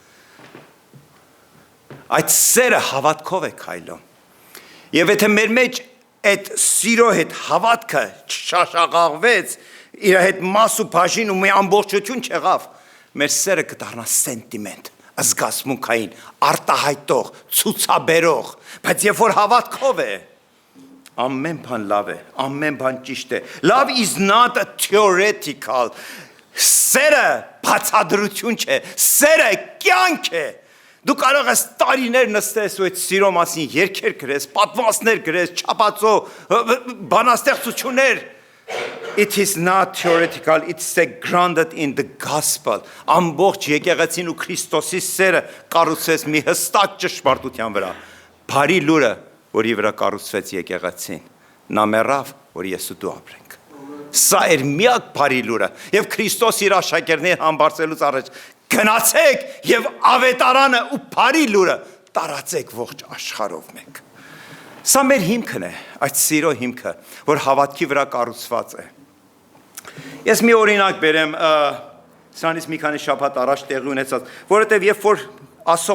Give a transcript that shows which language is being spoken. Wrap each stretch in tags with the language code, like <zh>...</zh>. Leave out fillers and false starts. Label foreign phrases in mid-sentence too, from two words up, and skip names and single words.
<hy>Այդ սերը հավատքով է քայլում։ Եվ եթե մեր մեջ այդ սիրո հետ հավատքը չշաշաղաղվեց, իր հետ մաս ու բաժին ու մի ամբողջություն չեղավ, մեր սերը կդառնա սենտիմենտ, զգացմունքային, արտահայտող, ցուցաբերող, բայց երբ որ հավատքով է, ամեն բան լավ է, ամեն բան ճիշտ է։</hy> <en>Love is not a theoretical.</en> <hy>Սերը բացատրություն չէ, սերը կյանք է։ Դու կարող ես տարիներ նստես ու այդ սիրո մասին երգեր գրես, պատմվածքներ գրես, չափածո բանաստեղծություններ։</hy> <en>It is not theoretical, it's grounded in the gospel.</en> <hy>Ամբողջ եկեղեցին ու Քրիստոսի սերը կառուցվեց մի հստակ ճշմարտության վրա։ Բարի լուրը, որի վրա կառուցվեց եկեղեցին, նա մեռավ, որ ես ու դու ապրենք։ Սա էր միակ բարի լուրը, եւ Քրիստոս իր աշակերտներին համբարձելուց առաջ գնացեք եւ ավետարանը ու բարի լուրը տարածեք ողջ աշխարհով մեկ։ Սա մեր հիմքն է, այդ սիրո հիմքը, որ հավատքի վրա կառուցված է։ Ես մի օրինակ բերեմ, սրանից մի քանի շաբաթ առաջ տեղի ունեցած, որովհետեւ երբ որ Աստծո</hy>